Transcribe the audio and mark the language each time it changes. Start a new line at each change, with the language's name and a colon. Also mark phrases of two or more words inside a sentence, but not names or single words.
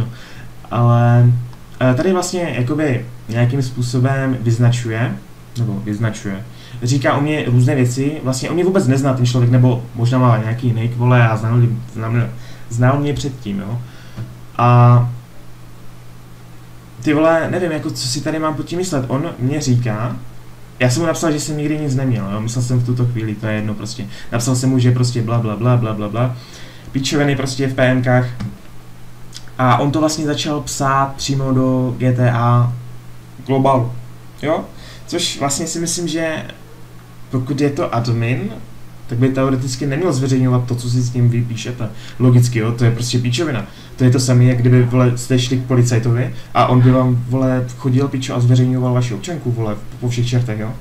Czech: Ale tady vlastně jakoby nějakým způsobem vyznačuje, říká o mě různé věci, vlastně o mě vůbec nezná ten člověk, nebo možná má nějaký nick, vole, a znal mě předtím, jo. A ty vole, nevím, jako co si tady mám pod tím myslet, on mě říká, já jsem mu napsal, že jsem nikdy nic neměl, jo, myslel jsem v tuto chvíli, to je jedno prostě, napsal jsem mu, že prostě bla bla bla bla bla bla, pičoviny prostě v PMkách a on to vlastně začal psát přímo do GTA Global, jo, což vlastně si myslím, že pokud je to admin, tak by teoreticky neměl zveřejňovat to, co si s tím vypíšete. Logicky, jo, to je prostě píčovina. To je to samé, jak kdyby, vole, jste šli k policajtovi a on by vám, vole, chodil pičo a zveřejňoval vaši občanku, vole, po všech čertech, jo.